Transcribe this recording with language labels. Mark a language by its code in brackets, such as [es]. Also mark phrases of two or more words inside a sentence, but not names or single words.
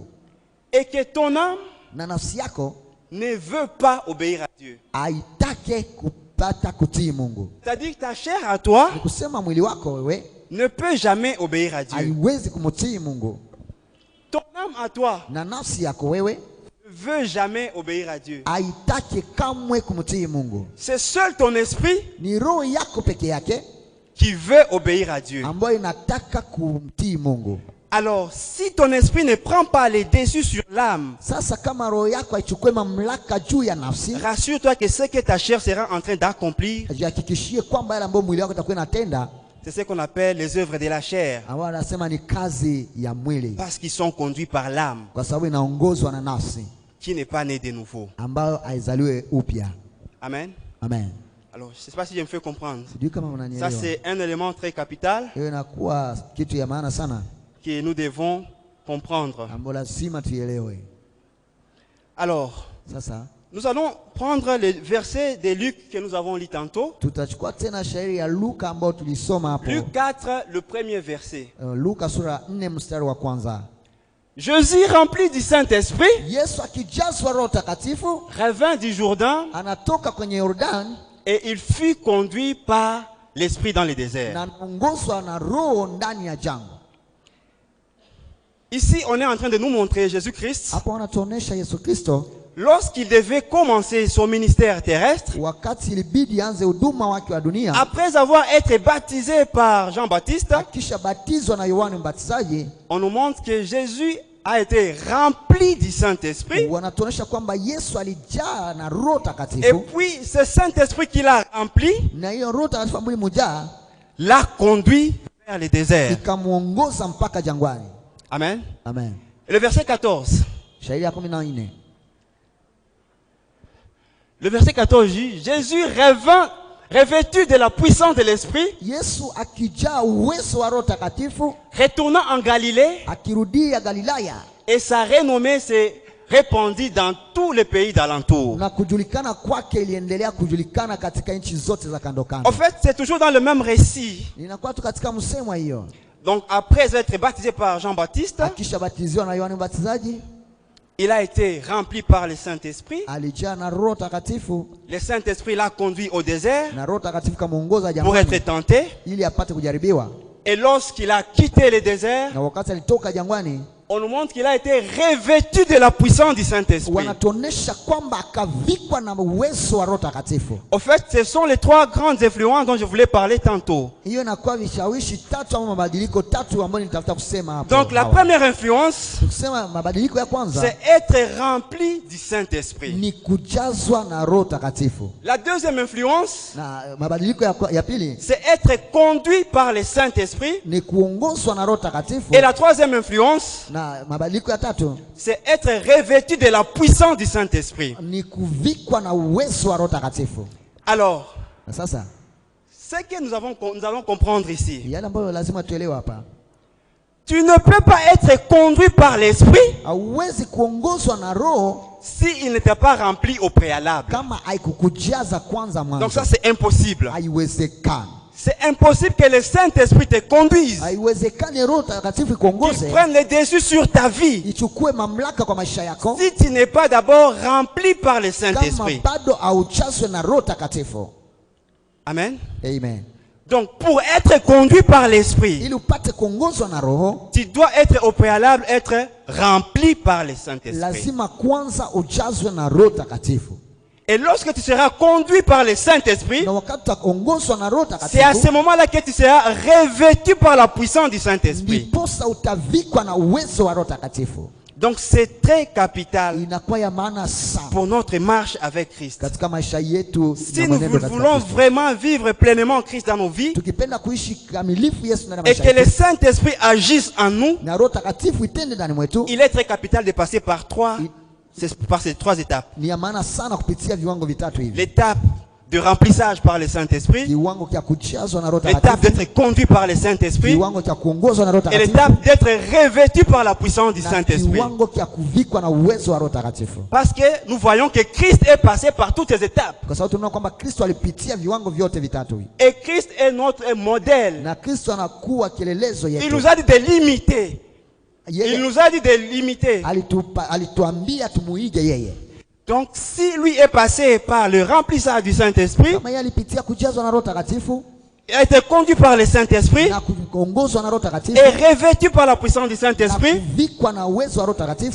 [fr] et que ton âme [sw] na nafsi yako [fr] ne veut pas obéir à Dieu. [sw] haitake kupata kutii Mungu. [fr] C'est-à-dire que ta chair à toi [sw] Ni kusema mwili wako wewe [fr] ne peut jamais obéir à Dieu. [sw] haiwezi kumutii Mungu, [fr] Ton âme à toi [sw] na nafsi yako wewe [fr] ne veut jamais obéir à Dieu. [sw] haitake kamwe kumutii Mungu. [fr] C'est seul ton esprit [sw] Ni roho yako peke yake [fr] qui veut obéir à Dieu. [sw] ambayo inataka kumtii Mungu. [fr] Alors, si ton esprit ne prend pas les dessus sur l'âme, [sw] Sasa kama roho yako haichukue mamlaka juu ya nafsi, [fr] rassure-toi que ce que ta chair sera en train d'accomplir, [sw] jihakikishie kwamba yale ambayo mwili wako itakuwa inatenda, [fr] c'est ce qu'on appelle les œuvres de la chair, [sw] ambao anasema ni kazi ya mwili, [fr] parce qu'ils sont conduits par l'âme, [sw] kwa sababu inaongozwa na nafsi [fr] qui n'est pas née de nouveau. [sw] ambayo haizaliwe upya. [fr] Amen. [sw] Amen. [fr] Alors, je ne sais pas si je me fais comprendre. [sw] Sijui kama [fr] Ça, [sw] mnanielewa. [fr] c'est un élément très capital [sw] Hiyo inakuwa kitu ya maana sana [fr] que nous devons comprendre. [sw] ambayo lazima tuielewe. [fr] Alors, [sw] Sasa [fr] nous allons prendre les versets de Luc que nous avons lu tantôt. [sw] tutachukua tena shairi ya Luka ambayo tulisoma hapo. [fr] Luc 4, le premier verset. [sw] Luka sura 4 mstari wa kwanza. [fr] Jésus, rempli du Saint-Esprit, [sw] Yesu akijazwa Roho Takatifu [fr] revint du Jourdain [sw] anatoka kwenye Yordani [fr] et il fut conduit par l'Esprit dans le désert. [sw] na anaongozwa na Roho ndani ya jangwa. [fr] Ici, on est en train de nous montrer Jésus-Christ [sw] Hapo anatuonesha Yesu Kristo [fr] lorsqu'il devait commencer son ministère terrestre, [sw] wakati ilibidi anze huduma wake wa dunia, [fr] après avoir été baptisé par Jean-Baptiste. [sw] akisha batizwa na Yohane Mbatizaji. [fr] On nous montre que Jésus a été rempli du Saint-Esprit. [sw] Wanatuonesha kwamba Yesu alijaa na Roho [fr] Et [sw] Takatifu, [fr] puis, ce Saint-Esprit qu'il a rempli [sw] na hiyo Roho Takatifu ambayo ilimjaa [fr] l'a conduit vers le désert. [sw] ikamuongoza mpaka jangwani. [fr] Amen. [sw] Amen. [fr] Et le verset 14. [sw] Shairi ya 14. [fr] Le verset 14 dit, Jésus revint revêtu de la puissance de l'Esprit, [sw] Yesu akijaa uwezo wa Roho Takatifu [fr] retourna en Galilée [sw] akirudia Galilaya [fr] et sa renommée s'est répandue dans tous les pays d'alentour. [sw] na kujulikana kwake iliendelea kujulikana katika nchi zote za kando [fr] En [sw] kando. [fr] fait, c'est toujours dans le même récit. [sw] Inakuwa tu katika msemo hiyo. [fr] Donc après être baptisé par Jean-Baptiste, [sw] akishabatiziwa na Yohana Mbatizaji, [fr] il a été rempli par le Saint-Esprit. [sw] alijaa na Roho Takatifu, [fr] Le Saint-Esprit l'a conduit au désert [sw] na Roho Takatifu kamuongoza [fr] pour être [sw] jangwani [fr] tenté. [sw] ili apate kujaribiwa. [fr] Et lorsqu'il a quitté le désert, [sw] Na wakati alitoka jangwani, [fr] on nous montre qu'il a été revêtu de la puissance du Saint-Esprit. [sw] wanatuonesha kwamba akavikwa na uwezo wa Roho Takatifu. [fr] Au fait, ce sont les trois grandes influences dont je voulais parler tantôt. [sw] Hiyo inakuwa vishawishi tatu ama mabadiliko tatu ambayo nitafuta kusema hapo. [fr] Donc la première influence, [sw] Tukisema mabadiliko ya kwanza [fr] c'est être rempli du Saint-Esprit. [sw] ni kujazwa na Roho Takatifu, [fr] La deuxième influence, [sw] na mabadiliko ya pili [fr] c'est être conduit par le Saint-Esprit. [sw] ni kuongozwa na Roho Takatifu, [fr] Et la troisième influence, [sw] na mabadiliko ya tatu [fr] c'est être revêtu de la puissance du Saint-Esprit. [sw] ni kuvikwa na uwezo wa Roho Takatifu. [fr] Alors, [sw] Na sasa [fr] ce que nous allons comprendre ici, [sw] yale ambayo lazima tuelewe hapa, [fr] tu ne peux pas être conduit par l'Esprit [sw] hauwezi kuongozwa na Roho [fr] s'il n'était pas rempli au préalable. [sw] kama haikukujaza kwanza [fr] Donc [sw] mwanzo. [fr] ça, c'est impossible. [sw] Haiwezekani, [fr] C'est impossible que le Saint-Esprit te conduise, [sw] haiwezekani Roho Takatifu [fr] qu'il [sw] ikuongoze, [fr] prenne le dessus sur ta vie, [sw] ichukue mamlaka kwa maisha yako [fr] si tu n'es pas d'abord rempli par le [sw] kama [fr] Saint-Esprit. [sw] bado haujazwe na Roho Takatifu. [fr] Amen. [sw] Amen. [fr] Donc pour être conduit par l'Esprit, [sw] Ili upate kuongozwa na Roho, [fr] tu dois être au préalable être rempli par le Saint-Esprit. [sw] lazima kwanza ujazwe na Roho Takatifu. [fr] Et lorsque tu seras conduit par le Saint-Esprit, [sw] Na wakati utaongozwa na Roho [fr] c'est à ce [sw] Takatifu, [fr] moment-là que tu seras revêtu par la puissance du Saint-Esprit. [sw] ndiposa utavikwa na uwezo wa Roho Takatifu. [fr] Donc c'est très capital [sw] Inakuwa ya maana sana [fr] pour notre marche avec Christ. [sw] katika maisha yetu [fr] Si [sw] na [fr] nous [sw] mwenendo katika [fr] voulons [sw] Kristo. [fr] vraiment vivre pleinement Christ dans nos vies [sw] Tukipenda kuishi kamilifu Yesu ndani ya [fr] et [sw] maisha [fr] que le [sw] yetu [fr] Saint-Esprit agisse en nous, [sw] na Roho Takatifu itende ndani mwetu, [fr] il est très capital de passer par ces trois étapes. [sw] ni ya maana sana kupitia viwango vitatu hivi: [fr] L'étape de remplissage par le Saint-Esprit, [sw] kiwango cha kujazwa na Roho [fr] l'étape [sw] Takatifu, [fr] d'être conduit par le Saint-Esprit [sw] kiwango cha kuongozwa na Roho [fr] et [sw] Takatifu, [fr] l'étape d'être revêtu par la puissance du [sw] na [fr] Saint-Esprit. [sw] kiwango cha kuvikwa na uwezo wa Roho Takatifu. [fr] Parce que nous voyons que Christ est passé par toutes ces étapes. [sw] Kwa sababu tunaona kwamba Kristo alipitia viwango vyote vitatu hivi, [fr] Et Christ est notre modèle. [sw] na Kristo anakuwa kielelezo [fr] Il [sw] yetu. [fr] nous a dit de l'imiter. Il [sw] Yeye [fr] nous a dit de l'imiter. [sw] alituambia tumuige yeye. [fr] Donc si lui est passé par le remplissage du Saint-Esprit, [sw] Kama yeye alipitia kujazwa na Roho Takatifu [fr] il a été conduit par le Saint-Esprit [sw] na kuongozwa na Roho Takatifu [fr] et revêtu par la puissance du [sw] na [fr] Saint-Esprit, [sw] kuvikwa na uwezo wa Roho Takatifu,